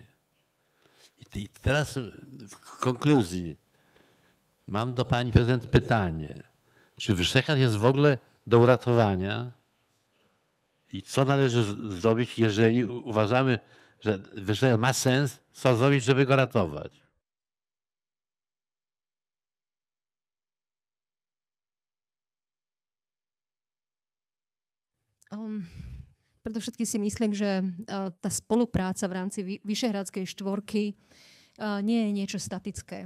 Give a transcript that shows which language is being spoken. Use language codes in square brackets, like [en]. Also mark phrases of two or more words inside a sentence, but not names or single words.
[pl] I teraz w konkluzji mam do pani prezydent pytanie, czy Wyszehrad jest w ogóle do uratowania i co należy zrobić, jeżeli uważamy, że Wyszehrad ma sens, co zrobić, żeby go ratować? [sk] Predovšetkým si myslím, že tá spolupráca v rámci Vyšehradskej štvorky nie je niečo statické.